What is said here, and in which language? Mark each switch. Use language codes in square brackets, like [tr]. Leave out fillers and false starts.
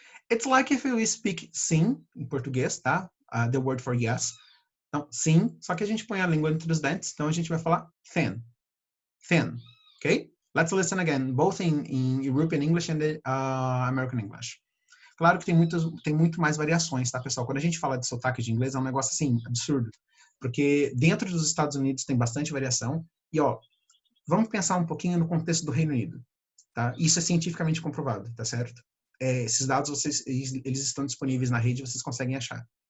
[en] It's like if we speak [pt] sim em português, tá? [en] The word for yes. [pt] Então, sim, só que a gente põe a língua entre os dentes, então a gente vai falar thin. [en] Okay? Let's listen again, both in European English and the American English. [pt] Claro que tem muito mais variações, tá, pessoal? Quando a gente fala de sotaque de inglês, é um negócio, assim, absurdo. Porque dentro dos Estados Unidos tem bastante variação. E, ó, vamos pensar um pouquinho no contexto do Reino Unido, tá? Isso é cientificamente comprovado, tá certo? Esses dados, eles estão disponíveis na rede, vocês conseguem achar.